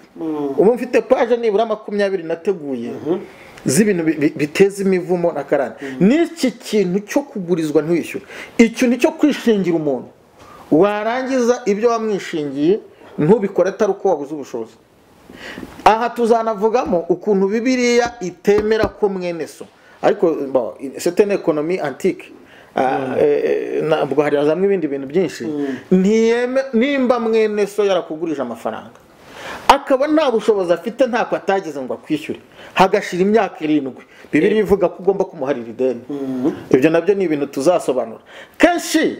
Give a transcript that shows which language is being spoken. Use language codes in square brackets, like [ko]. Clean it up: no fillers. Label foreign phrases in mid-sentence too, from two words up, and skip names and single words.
[rw] Ubu mfite page nibura 20 nateguye z'ibintu biteza imivumo na karande. N'iki kintu cyo kugurizwa ntiwishyure, icyo ni cyo kwishingira umuntu, warangiza ibyo wamwishingiye ntubikore atari uko wabuze ubushobozi. Aha tuzanavugamo ukuntu Bibiliya itemera ko mwene so, ariko [fr] c'est une économie antique, [rw] nabwo hari azamwe ibindi bintu byinshi. Nimba mwene so yarakugurije amafaranga akaba nta bushobozi afite, ntako atagize ngo akwishyure, hagashira imyaka 7, Bibiliya ivuga ko ugomba kumuharira ideni. Ibyo nabyo ni ibintu tuzasobanura kenshi.